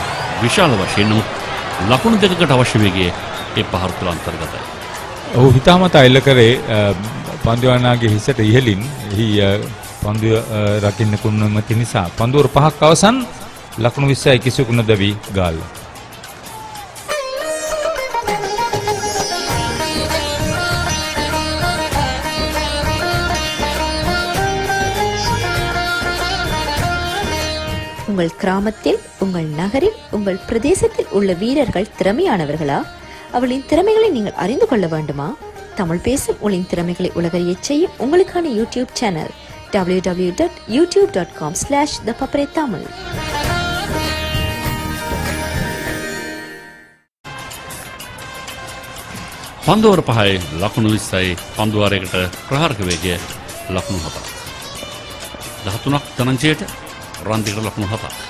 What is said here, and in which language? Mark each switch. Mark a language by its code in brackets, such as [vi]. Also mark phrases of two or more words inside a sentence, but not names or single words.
[si] විශාල වශයෙන් ලකුණු දෙකකට අවශ්‍ය වේගයේ ඒ පහර තුළ අන්තර්ගතයි. ඔහු හිතාමතා එල්ල කරේ පන්දුවනාගේ හිසට ඉහළින් එහි පන්දුව රකින්න කුණමති නිසා පන්දුවර පහක් අවසන් ලකුණු 20යි කිසිවෙකු නොදැවි ගාල්ල. [ta] உங்கள் கிராமத்தில், உங்கள் நகரில், உங்கள் பிரதேசத்தில் உள்ள வீரர்கள் திறமையானவர்களா? அவளின் திறமைகளை நீங்கள் அறிந்து கொள்ள வேண்டுமா? தமிழ் பேசும் உங்களின் திறமைகளை உலகறியச் செய்யும் உங்களுக்கான யூடியூப் சேனல் www.youtube.com/thepaparetamil. [si] පන්දුවර පහයි ලකුණු 20යි පන්දුවාරයකට ප්‍රහාරක වේගය ලකුණු 7ක්. 13ක් ධනංජයට රන්දිකට ලකුණු 7ක්.